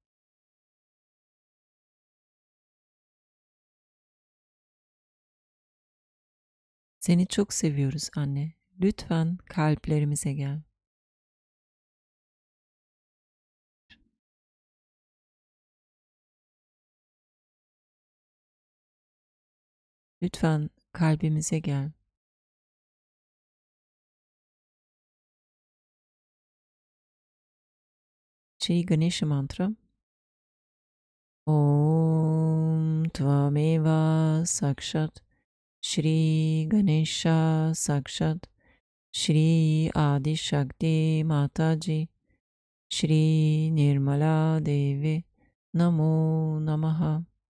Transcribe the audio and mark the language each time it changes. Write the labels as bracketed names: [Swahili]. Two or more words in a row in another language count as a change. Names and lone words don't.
[Turkish] Seni çok seviyoruz anne. Lütfen kalplerimize gel. Lütfen kalbimize gel. [Sanskrit] Shri Ganesha mantra. ॐ त्वमेव साक्षात् श्री गणेश साक्षात् श्री आदि शक्ति माताजी श्री निर्मला देवी नमो नमः.